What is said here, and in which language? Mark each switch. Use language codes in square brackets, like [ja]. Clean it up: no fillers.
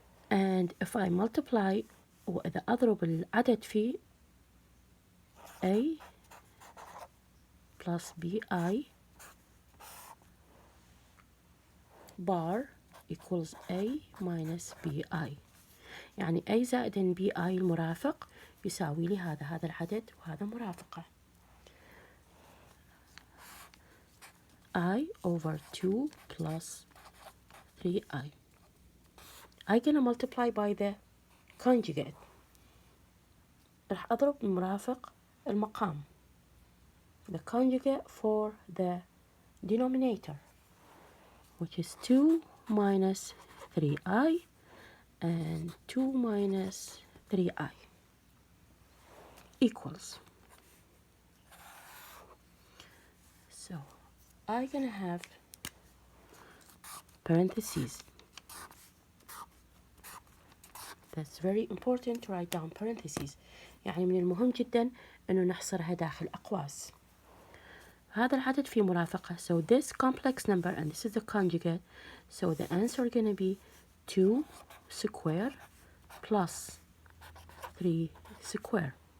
[en] And if I multiply [ar] وإذا أضرب العدد في [en] a plus bi bar equals a minus bi. [ar] يعني a زائد bi المرافق يساوي لي هذا العدد وهذا مرافقه. [en] I over 2 plus 3i. I'm gonna multiply by the conjugate. [ar] راح أضرب المرافق المقام. [en] The conjugate for the denominator, which is 2 minus 3i and 2 minus 3i equals. So I'm gonna have parentheses. That's very important to write down parentheses. [ar] يعني من المهم جدا أنه نحصرها داخل أقواس. هذا العدد في مرافقة. [en] So this complex number and this is the conjugate. So the answer is going to be 2 square plus 3 square.